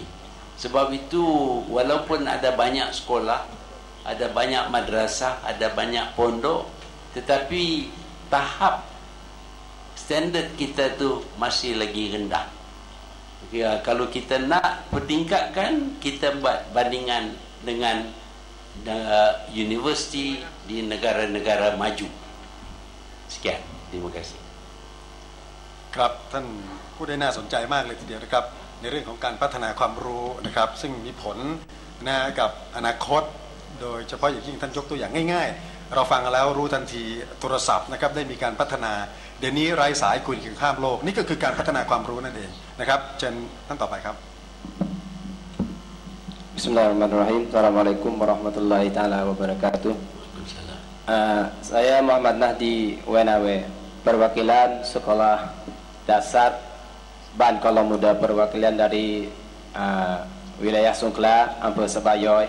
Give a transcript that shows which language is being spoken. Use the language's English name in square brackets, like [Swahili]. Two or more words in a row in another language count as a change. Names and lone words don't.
[Malay] Sebab itu walaupun ada banyak sekolah, ada banyak madrasah, ada banyak pondok, tetapi tahap standard kita tu masih lagi rendah. Ya, kalau kita nak pertingkatkan, kita buat bandingan dengan universiti di negara-negara maju. Sekian, terima kasih. [Thai] ครับท่านผู้ได้น่าสนใจมากเลยทีเดียวนะครับในเรื่องของการพัฒนาความรู้นะครับซึ่งมีผลนะกับอนาคตโดยเฉพาะอย่างยิ่งท่านยกตัวอย่างง่ายๆเราฟังแล้วรู้ทันทีโทรศัพท์นะครับได้มีการพัฒนาเดี๋ยวนี้ไร้สายคุยกันข้ามโลกนี่ก็คือการพัฒนาความรู้นั่นเองนะครับเชิญท่านต่อไปครับ [Arabic] بسم الله الرحمن الرحيم. السلام عليكم ورحمة الله تعالى وبركاته. [Malay] Saya Muhammad Nahdi Wenawe, perwakilan Sekolah Dasar Ban Kolong Muda, perwakilan dari wilayah Songkla, Ampel Sebayoy.